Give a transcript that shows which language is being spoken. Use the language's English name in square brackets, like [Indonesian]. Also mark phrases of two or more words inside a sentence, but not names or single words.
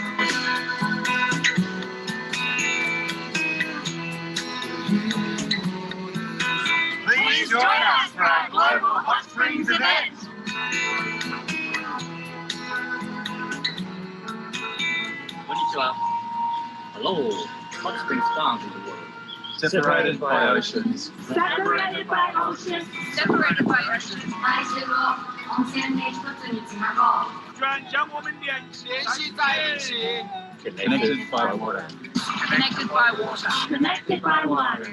[English] Please join us for our global hot springs event. [Japanese] Konnichiwa. [English] Hello, hot springs found in the world. Separated by oceans. Separated by oceans. Separated by oceans. [Japanese] 来週を温泉で一つにつなごう。 [Chinese] 将我们联系在一起。 [English] Connected by water. Connected by water. Connected by water.